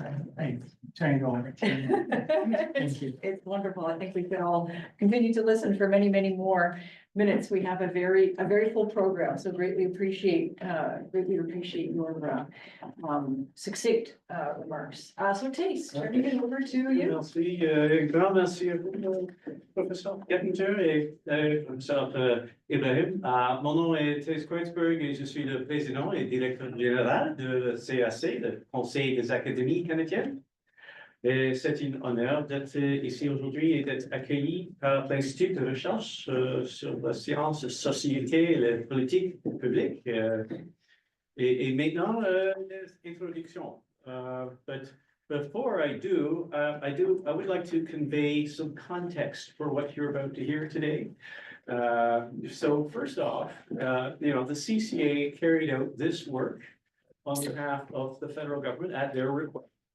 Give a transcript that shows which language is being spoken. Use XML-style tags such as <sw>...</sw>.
<en>I turn it over to you. Thank you. It's wonderful. I think we could all continue to listen for many more minutes. We have a very full program, so greatly appreciate your succinct remarks. So Tace, turning it over to you.</en> <fr>Merci, grand merci à vous, professeur Gettinger et professeur Ibrahim. Mon nom est Tace Kreutzberg et je suis le président et directeur général de CAC, le Conseil des académies canadiennes. Et c'est un honneur d'être ici aujourd'hui et d'être accueilli par l'Institut de recherche sur la science, la société et la politique publique. Et maintenant, l'introduction.</fr> <en>But before I would like to convey some context for what you're about to hear today. So first off, the CCA carried out this work on behalf of the federal government at their request.</en>